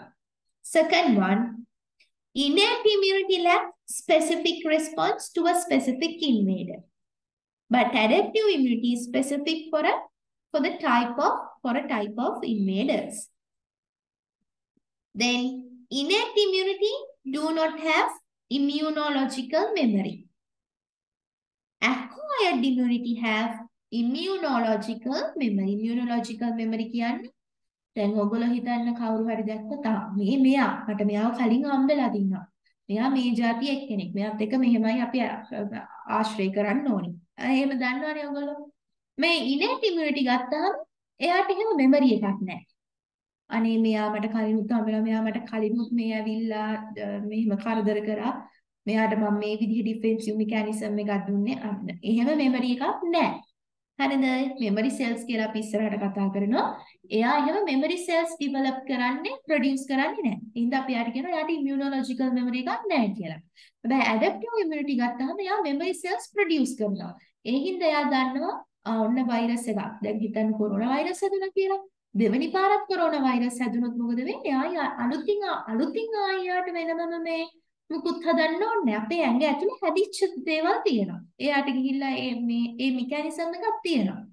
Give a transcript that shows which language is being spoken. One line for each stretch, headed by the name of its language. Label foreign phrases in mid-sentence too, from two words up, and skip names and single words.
English: Second one, innate immunity lacks specific response to a specific invader, but adaptive immunity is specific for a type of invaders. Then innate immunity do not have immunological memory. Acquired immunity have immunological memory. Immunological memory
Sinhala: කියන්නේ දැන් ඔයගොල්ලෝ හිතන්න කවුරු හරි දැක්කොත් මෙයා මට මෙයාව කලින් හම්බෙලා තිනවා. මෙයා මේ જાතිය එක්කෙනෙක්. මෙයාත් එක්ක මෙහෙමයි අපි ආශ්‍රය කරන්න ඕනි. එහෙම දන්නවනේ ඔයගොල්ලෝ. මේ
English: innate immunity
Sinhala: ගත්තාම එයාට එහෙම memory එකක් නැහැ. අනේ මෙයා මට කලිනුත් හම්බෙලා මෙයා මට කලිනුත් මේ ඇවිල්ලා මෙහෙම කරදර කරා. මෙයාට මම මේ විදිහ
English: defensive mechanism
Sinhala: එකක් දුන්නේ. එහෙම memory එකක් නැහැ. හරිද?
English: memory cells
Sinhala: කියලා අපි ඉස්සරහට කතා කරනවා. එයා එහෙම
English: memory cells develop
Sinhala: කරන්නේ produce කරන්නේ නැහැ. එහෙනම් අපි යාට කියනවා යාට
English: immunological memory
Sinhala: එකක් නැහැ කියලා. හැබැයි
English: adaptive immunity
Sinhala: ගත්තාම එයා
English: memory cells produce
Sinhala: කරනවා. ඒ හින්දා එයා දන්නවා ඔන්න වෛරස් එකක්. දැන් හිතන්න
English: corona virus
Sinhala: හැදුණා කියලා. දෙවෙනි පාරක්
English: corona virus
Sinhala: හැදුනොත් මොකද වෙන්නේ? ආය අලුතින් ආයෙත් වෙනමම මේ මුකුත් හදන්න ඕනේ. අපේ ඇඟ ඇතුලේ හැදිච්ච දේවල් තියෙනවා. එයාට ගිහිල්ලා මේ මෙකැනිසම් එකක් තියෙනවා.